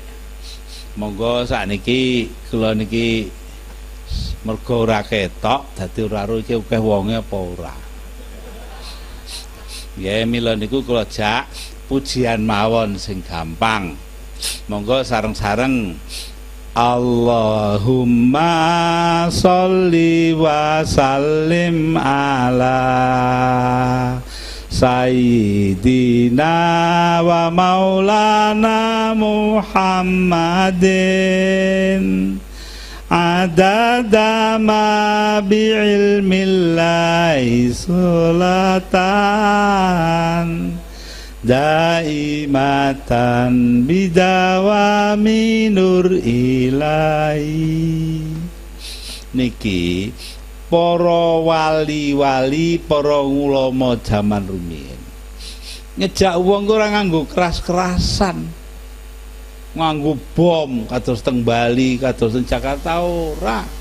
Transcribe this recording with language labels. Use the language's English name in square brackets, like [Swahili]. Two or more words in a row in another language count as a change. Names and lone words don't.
[Javanese] Monggo sakniki kula niki mergo ora ketok dadi ora ro iki akeh wonge apa ora. Nggih mila niku kula jak pujian mawon sing gampang. Monggo sareng-sareng [Arabic] اللهم صل وسلم على سيدنا ومولانا محمد عدد ما بعلم الله صلاة دائمة بدوام نور إلهي. [Javanese] Niki para wali-wali, para ulama jaman rumiyin ngejak wong ora nganggo keras-kerasan, nganggo bom kados teng Bali, kados teng Jakarta ora.